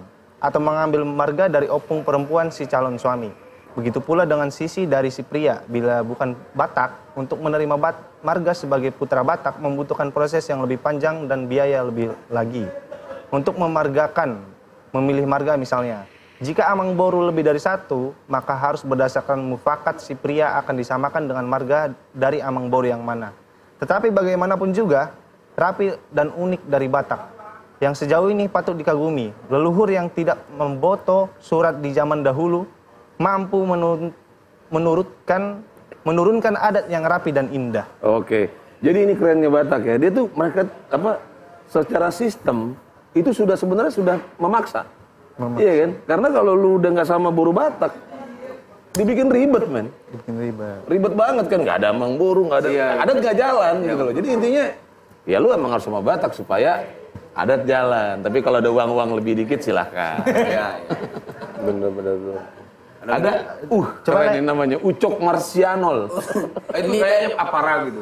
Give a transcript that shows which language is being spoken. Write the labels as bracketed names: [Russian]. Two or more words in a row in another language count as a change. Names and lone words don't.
[Indonesian] Atau mengambil marga dari opung perempuan si calon suami? Begitu pula dengan sisi dari si pria, bila bukan Batak, untuk menerima marga sebagai putra Batak membutuhkan proses yang lebih panjang dan biaya lebih lagi. Untuk memilih marga misalnya, jika [Batak Toba] amang boru [Indonesian] lebih dari satu, maka harus berdasarkan mufakat si pria akan disamakan dengan marga dari [Batak Toba] amang boru [Indonesian] yang mana. Tetapi bagaimanapun juga, rapi dan unik dari Batak, yang sejauh ini patut dikagumi, leluhur yang tidak memboto surat di zaman dahulu, mampu menurunkan adat yang rapi dan indah. Oke, jadi ini kerennya Batak ya. Dia tuh mereka secara sistem itu sebenarnya sudah memaksa. Iya kan? Karena kalau lu udah nggak sama boru Batak, dibikin ribet, men. Ribet banget kan? Nggak ada [Batak Toba] amang boru, [Indonesian] nggak ada, adat nggak jalan gitu loh. Jadi intinya, ya lu emang harus sama Batak supaya adat jalan. Tapi kalau ada uang lebih dikit silahkan. Bener. Ada, coba ini namanya Ucok Marsianol. Itu kayaknya aparal gitu.